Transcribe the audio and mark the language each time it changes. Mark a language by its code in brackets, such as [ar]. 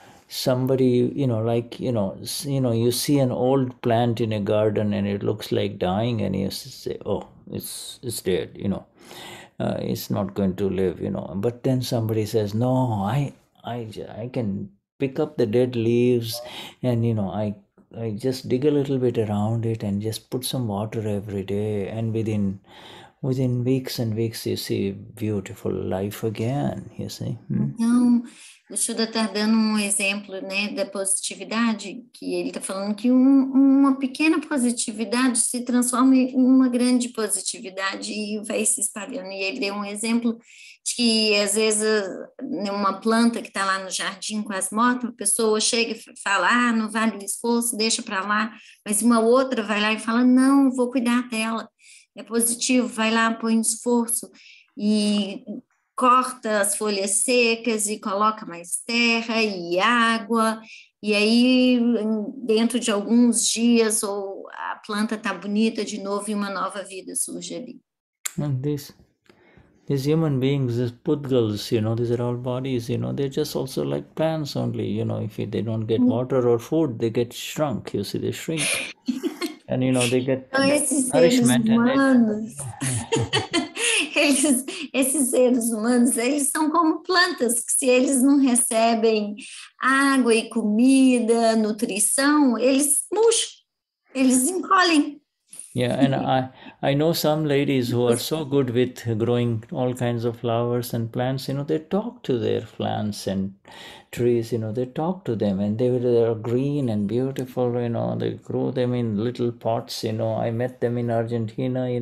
[en] Somebody, like, you see an old plant in a garden and it looks like dying, and you say, oh, it's dead, it's not going to live, But then somebody says, no, I can pick up the dead leaves and, I just dig a little bit around it and just put some water every day, and within weeks and weeks you see beautiful life again, you see. [pt] Então, o Shuddha está dando um exemplo, né, da positividade, que ele está falando que uma pequena positividade se transforma em uma grande positividade e vai se espalhando. E ele deu um exemplo de que, às vezes, uma planta que está lá no jardim quase morta, a pessoa chega e fala, não vale o esforço, deixa para lá, mas uma outra vai lá e fala, não, vou cuidar dela. É positivo, vai lá, põe um esforço e corta as folhas secas e coloca mais terra e água, e aí dentro de alguns dias a planta está bonita de novo e uma nova vida surge ali. [en] And these human beings, these pudgals, these are all bodies, they're just also like plants only, if they don't get water or food, they get shrunk, they shrink. And they get [pt] Então, esses seres [en] nourishment [pt] humanos, esses seres humanos, eles são como plantas, que se eles não recebem água e comida, nutrição, eles murcham, eles encolhem. [en] Yeah, and I know some ladies who are so good with growing all kinds of flowers and plants. They talk to their plants and trees. They talk to them, and they are green and beautiful. They grow them in little pots. I met them in Argentina.